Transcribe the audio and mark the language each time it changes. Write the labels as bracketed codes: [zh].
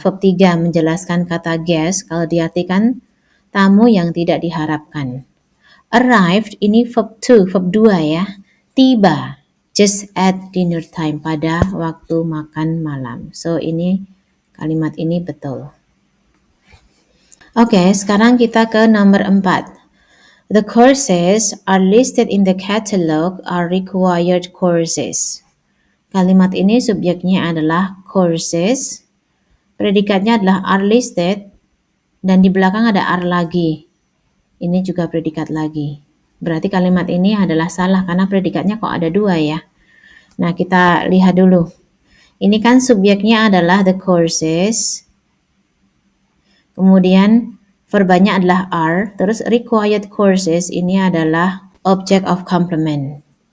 [id] Verb 3 menjelaskan kata guest kalau diartikan tamu yang tidak diharapkan. Arrived ini verb 2 ya. Tiba, [en] just at dinner time, [id] pada waktu makan malam. So ini kalimat ini betul. Oke, sekarang kita ke nomor 4. [en] The courses are listed in the catalog are required courses. [id] Kalimat ini subjeknya adalah courses, predikatnya adalah are listed, dan di belakang ada are lagi. Ini juga predikat lagi. Berarti kalimat ini adalah salah karena predikatnya kok ada 2 ya. Nah, kita lihat dulu. Ini kan subjeknya adalah the courses, kemudian verbanya adalah are, terus required courses ini adalah object of complement.